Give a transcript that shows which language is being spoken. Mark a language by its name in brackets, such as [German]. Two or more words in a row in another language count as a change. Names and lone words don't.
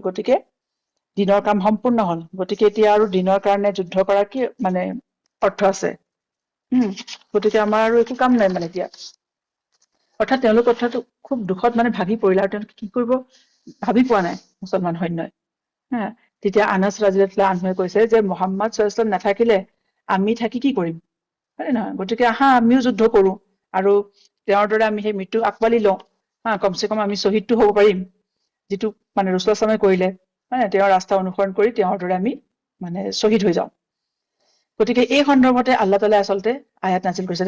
[Assamese] গতিকে দিনৰ কাম সম্পূৰ্ণ হল, গতিকে এতিয়া আৰু দিনৰ কাৰণে যুদ্ধ কৰাৰ কি মানে অৰ্থ আছে। গতিকে আমাৰ আৰু একো কাম নাই মানে এতিয়া। অৰ্থাৎ তেওঁলোক কথাটো খুব দুখত মানে ভাগি পৰিলে আৰু তেওঁলোকে কি কৰিব ভাবি পোৱা নাই মুছলমান সৈন্যই। হা, তেতিয়া আনাছ [Arabic] رضي الله عنه [Assamese] কৈছে যে মুহাম্মদ [Arabic] صلى الله عليه وسلم [Assamese] নাথাকিলে আমি থাকি কি কৰিম, হয় নহয়? গতিকে আহা আমিও যুদ্ধ কৰো আৰু তেওঁৰ দৰে আমি সেই মৃত্যু আঁকোৱালি লওঁ। কমচে কম আমি শ্বহীদটো হ'ব পাৰিম, যিটো মানে [Arabic] رسول الله صلى الله عليه [Assamese] কৰিলে। তেওঁৰ ৰাস্তা অনুসৰণ কৰি তেওঁৰ দৰে আমি মানে শ্বহীদ হৈ যাওঁ। গতিকে এই সন্দৰ্ভতে আল্লাহ তাআলাই আচলতে আয়াত নাজিল কৰিছে।